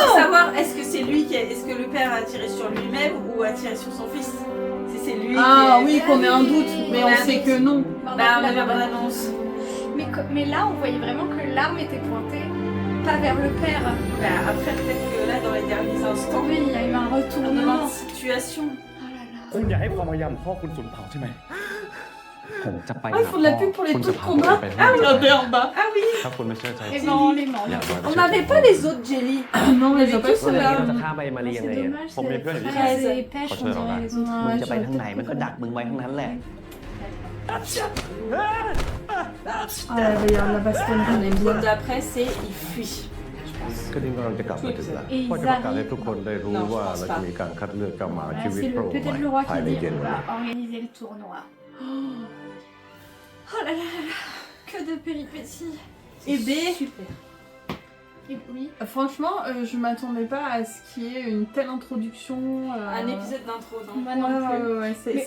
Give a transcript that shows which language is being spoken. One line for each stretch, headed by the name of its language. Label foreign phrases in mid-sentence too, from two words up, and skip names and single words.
French: Pour savoir, est-ce que c'est lui qui est-ce que le père a tiré sur lui-même ou a tiré sur son fils? Si c'est lui Ah qui oui, qu'on ait un doute, mais on sait que non. Bah, on avait la annonce. Mais là, on voyait vraiment que l'arme était pointée, pas vers le père. Bah, après, peut-être que là, dans les derniers instants, Oui, il y a eu un retournement. de situation.
Thai: คุณอย่าให้ความพยายามพ่อคุณสูญเผาใช่ไหม ผมจะไป
French: Ah, ils font de la pub pour les
Thai: คุณ
French: taux
Thai: จะ
French: de
Thai: พาผม
French: combat.
Thai: ไป
French: Ah oui, en bas. Ah oui!
Thai: ถ้าคุณไม่เชื่อใจ
French: Et ben, on les ment.
Thai: อย่า
French: On n'avait pas les autres jelly. Non, les autres, tous, c'est
Thai: เรา
French: là.
Thai: จะฆ่าไปมาเรียง
French: C'est
Thai: ไง
French: dommage, Faut mieux que c'est les fraise fraises. et pêche, Faut on que je dirait le les
Thai: มึ
French: autres.
Thai: งจะไปทางไหนมันก็ดักมึงไว้ทั้งนั้นแหละ
French: Ah, il y a la bastonne qu'on aime bien. D'après, c'est il fuit.
Thai: ก็นี่กำลังจะกลับมาถึงแล้ว
French: Et
Thai: ก็
French: ils
Thai: จะประกาศให้
French: arrivent.
Thai: ทุกคนได้รู้ว่าเราจะมีการคัดเลือกเจ้าหมาชี
French: Voilà,
Thai: วิต
French: c'est
Thai: พระองค์
French: peut-être
Thai: ให
French: le
Thai: ม่
French: roi
Thai: ภาย
French: qui
Thai: ใน
French: dit
Thai: เย็น
French: qu'on
Thai: วัน
French: va
Thai: นี้
French: organiser le tournoi. Oh là là là là, que de péripéties. Et B, Super. Et oui. franchement, je m'attendais pas à ce qu'il y ait une telle introduction. Un épisode d'intro, non? Moi Ouais, non ouais, plus. ouais, c'est Mais,